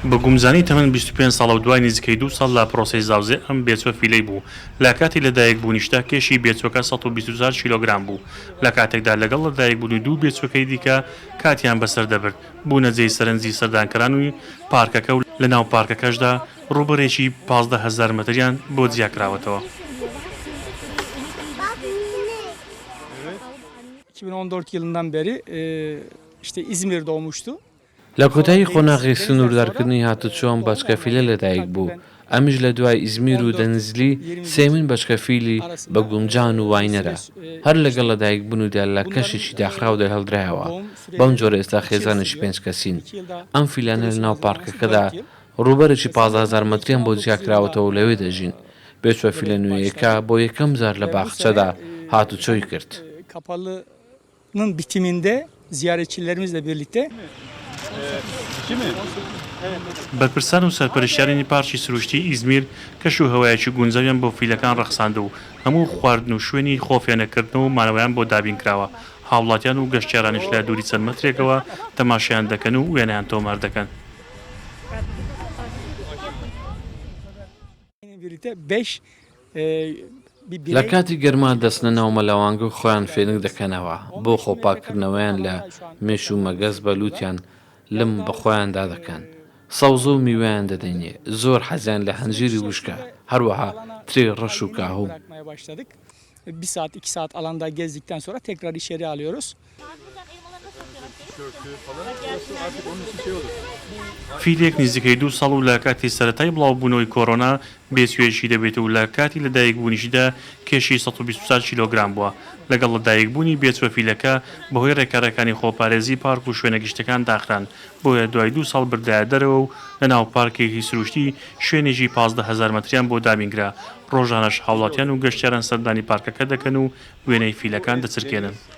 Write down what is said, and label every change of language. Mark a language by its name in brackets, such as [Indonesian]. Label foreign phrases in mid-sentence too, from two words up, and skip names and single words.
[Central Kurdish] بە گومزانی تەمەن 25 ساڵە و دوای نزیکەی 2 ساڵ لە پرۆسەی زاوزێ ئەم بێچوە فیلەی بوو لە کاتی لەدایک بوونیشتا کێشی بێچوەکە 124 کیلۆگرام بوو لە کاتێکدا لەگەڵ لەدایک بوونی دوو بێچوەکەی دیکە کاتیان بەسەر دەبرد بوونە جێی سەرنجی سەردانکەران و پارکەکە و لە ناو پارکەکەشدا ڕوبەرێکی 15,000 متریان بۆ جیاکراوەتەوە. [Turkish] 2014 yılından beri işte İzmir doğmuştu. [Central Kurdish] لە کۆتایی قۆناغی سنووردارکردنی هاتوچۆم بەچکەفیلە لەدایک بوو ئەمیش لە دوای ئیزمیر و دەنزلی سێمین بەچکەفیلی بە گومجان و واینەرە هەر لەگەڵ لەدایک بوونودا لە کەشێکی داخراودا هەڵدرایەوە بەم جۆرە ئێستا خێزانش 5 کەسین ئەم فیلانە لە ناو پارکەکەدا ڕوبەرێکی 15,000 متریان بۆ جیاکراوەتەوە و لەوێ دەژین بێچوە فیلە نوێیەکە بۆ یەکەم جار لە باخچەدا هاتوچۆی کرد. [Turkish] Kapalının bitiminde ziyaretçilerimizle birlikte [Central Kurdish] بەرپرسان و سەرپەرشتیارانی پارکی سروشتی ئیزمیر کەش و هەوایەکی گونجاویان بۆ فیلەکان ڕەخساندە و هەموو خواردن و شوێنی خۆفیانەکردنەوە و مانەوەیان بۆ دابین کراوە هاوڵاتیان و گەشتیارانش لە دووری چەند مەترێکەوە تەماشایان دەکەن و وێنەیان تۆمار دەکەن. لە کاتی گەرما دەستنە ناو مەلەوانگە و خۆیان فێنک دەکەنەوە بۆ خۆپاکردنەوەیان لە مێش و مەگەز بەلووتیان لم بە خۆیاندا دەکەن سەوزە و میوەیان دەدەینێ زۆر حەزیان لە هەنجیری وشکە هەروەها ترێ ڕەش و کاهوو. [Turkish] Bir saat 2 saat alanda gezdikten sonra tekrar içeri alıyoruz. [Central Kurdish] فیلێک نزیکەی 2 ساڵ و لە کاتی سەرەتای بڵاوبوونەوەی کۆڕۆنا بێسوێشی دەبێت و لە کاتی لەدایک بوونیشدا کێشی 124 کیلۆگرام بووە لەگەڵ لەدایک بوونی بێچوە فیلەکە بەهۆی ڕێکارەکانی خۆپارێزی پارک و شوێنە گشتەکان داخران بۆیە دوای 2 ساڵ بردایە دەرەوە و لە ناو پارکێکی سروشتی شوێنێکی 15,000 متریان بۆ دابینگرا ڕۆژانەش هاوڵاتیان و گەشتیاران سەردانی پارکەکە دەکەن و وێنەی فیلەکان دەچرکێنن.